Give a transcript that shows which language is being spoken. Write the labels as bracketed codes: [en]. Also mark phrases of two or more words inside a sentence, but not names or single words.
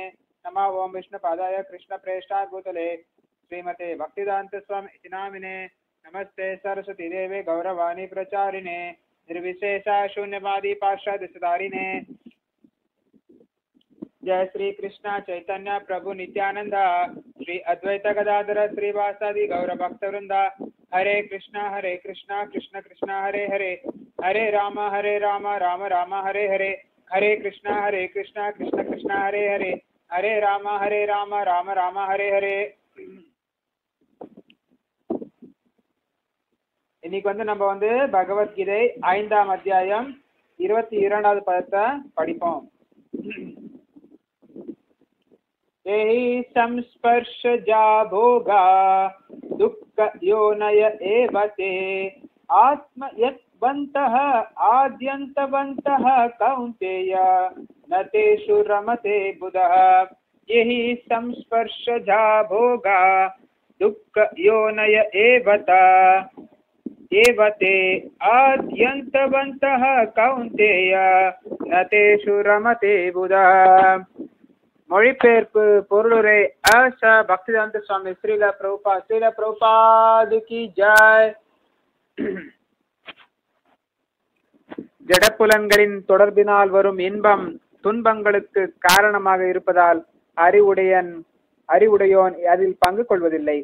[sa] नमः ओम विष्णुपादाय कृष्णप्रेष्ठाय भूतले श्रीमते भक्तिदान्त स्वामी इति नामिने। नमस्ते सरस्वती देवे गौरवाणी प्रचारिणे निर्विशेषा शून्यवादी पार्षदसुधारिणे। जय श्री कृष्ण चैतन्य प्रभु नित्यानंद श्री अद्वैत गदाधर श्रीवासादि गौर भक्त वृंद। हरे कृष्णा कृष्ण कृष्ण हरे हरे, हरे राम राम राम हरे हरे, हरे कृष्णा कृष्ण कृष्ण हरे हरे, हरे राम राम राम हरे हरे। [ta] இன்னைக்கு வந்து நம்ம வந்து பகவத்கீதை 5ஆம் அத்தியாயம் 22வது பதத்தை படிப்போம். [sa] एहि संस्पर्शजा भोगा दुःख योनय एव ते आत्मयत्वन्तः आद्यन्तवन्तः कौन्तेय न तेषु रमते बुधः। एहि संस्पर्शजा भोगा दुःख योनय एव ते आद्यन्तवन्तः कौन्तेय न तेषु रमते बुधः। [ta] மொழிபெயர்ப்பு பொருளுரை அச பக்திவேதாந்த சுவாமி ஸ்ரீல பிரபுபாத் [hi] की जय. [ta] ஜடப்புலன்களின் தொடர்பினால் வரும் இன்பம் துன்பங்களுக்கு காரணமாக இருப்பதால் அறிவுடையோன் அதில் பங்கு கொள்வதில்லை.